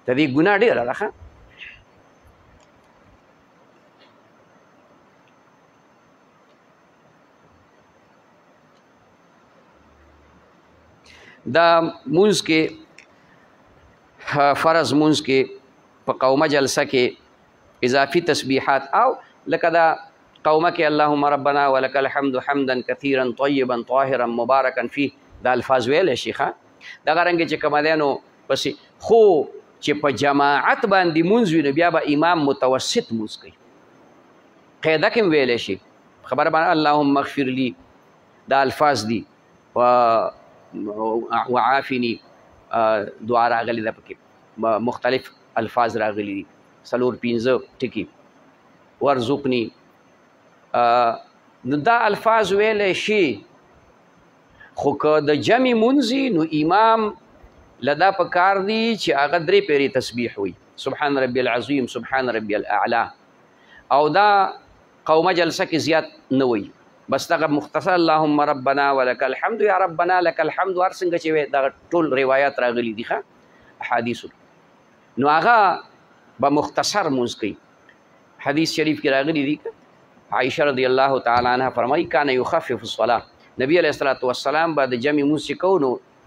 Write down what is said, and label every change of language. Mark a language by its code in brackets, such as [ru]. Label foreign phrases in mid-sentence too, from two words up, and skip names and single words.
[ps] د دې ګناه ډېره ده ښه. دا مونځ کې فرض مونځ کې په قومه جلسه کې اضافي تسبیحات او لکه دا قومه کې [ar] اللهم ربنا ولک الحمد حمدا کثیرا طیبا طاهرا مبارکا فيه [ps] دا الفاظ ویلی شي ښه. دغه رنګې چې کومه دی نو پسې خو چې په جماعت باندې مونځ وي نو بیا به امام متوسط مونځ کوي. قاعده کې هم ویلی شي خبره باندې [ar] اللهم اغفر لي [ps] دا الفاظ دي وعافني دعا راغلي ده پکې مختلف الفاظ راغلي دي 4-5 ټکي ورزقني نو دا الفاظ ویلی شي. خو که د جمع مونځي نو امام لدا په کار دی چې هغه 3 پیرې تسبیح وي [ar] سبحان ربي العظیم سبحان ربي الاعلى [ps] او دا قومه جلسه کې زیات نه وي بس دغه مختصر [ar] اللهم ربنا ولک الحمد [ps] یا [ar] ربنا لك الحمد [ps] هر څنګه چې وي دغه ټول روایات راغلي دي ښه احادیثو نو هغه به مختصر مونځ کوي. حدیث شریف کې راغلي دي عائشه [ar] رضی الله تعالی عنها [ps] فرمایي [ar] کان یخفف الصلاه [ps] نبی [ar] علیہ الصلوۃ والسلام [ps] به د جمع مونځ چې کوو نو